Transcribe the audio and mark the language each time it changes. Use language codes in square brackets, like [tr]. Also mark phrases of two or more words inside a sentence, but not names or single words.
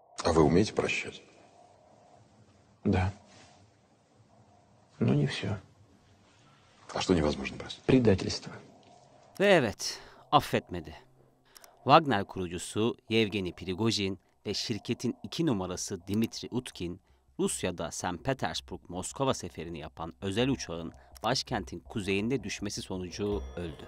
[ru] А вы умеете прощать? Да. Но не все. А что невозможно простить? Предательство. [tr] Ve evet, affetmedi. Wagner kurucusu Yevgeni Prigojin ve şirketin 2 numarası Dmitri Utkin, Rusya'da St. Petersburg-Moskova seferini yapan özel uçağın başkentin kuzeyinde düşmesi sonucu öldü.